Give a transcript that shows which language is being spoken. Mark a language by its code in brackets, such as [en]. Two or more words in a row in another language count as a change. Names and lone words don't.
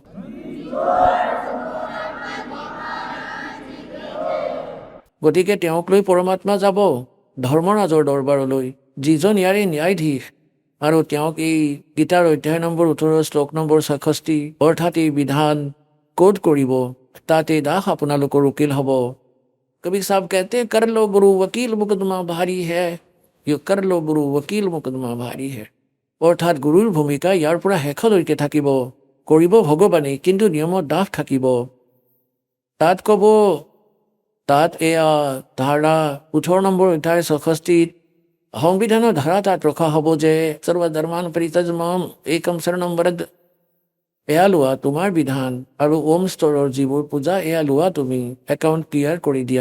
[as] গতিকে তেওঁক লৈ পৰমাত্মা যাব ধৰ্মৰাজৰ দৰবাৰলৈ, যিজন ইয়াৰে ন্যায়াধীশ, আৰু তেওঁক এই গীতাৰ অধ্যায় নম্বৰ 18 শ্লোক নম্বৰ 66, অৰ্থাৎ এই বিধান কোড কৰিব। তাত এই দাস আপোনালোকৰ উকিল হ'ব। [hi] কবি সাহেব कहते कर लो गुरु वकील मुकदमा भारी है, यो कर लो गुरु वकील मुकदमा भारी है। [as] অৰ্থাৎ গুৰুৰ ভূমিকা ইয়াৰ পৰা শেষলৈকে থাকিব, কৰিব ভগৱানে, কিন্তু নিয়মত দাস থাকিব। তাত ক'ব, তাত এয়া ধাৰা 18 নম্বৰ অধ্যায় 66 সংবিধানৰ ধাৰা তাত ৰখা হ'ব যে [sa] सर्वधर्मान् परित्यज्य माम् एकं शरणं व्रज, [as] এয়া লোৱা তোমাৰ বিধান, আৰু ওম স্তৰৰ যিবোৰ পূজা এয়া লোৱা তুমি, [en] account clear [as] কৰি দিয়া।